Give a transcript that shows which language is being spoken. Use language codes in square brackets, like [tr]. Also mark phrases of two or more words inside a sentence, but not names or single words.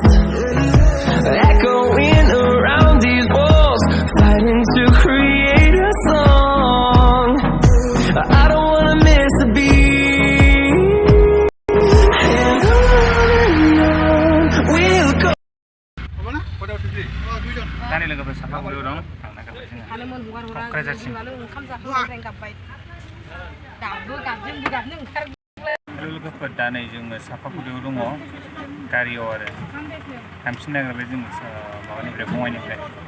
[en] Echoing around these walls, fighting to create a song. I don't wanna miss a beat. And on we'll go. [brx] दानि लोगोफोर साफा गुरियाव दं थांना गारबाय जोङो लोगोफोर दा नै जोङो साफा गुरियाव दङ गारियाव आरो थांफिननो नागिरबाय जोङो माबानिफ्राय बङाइनिफ्राय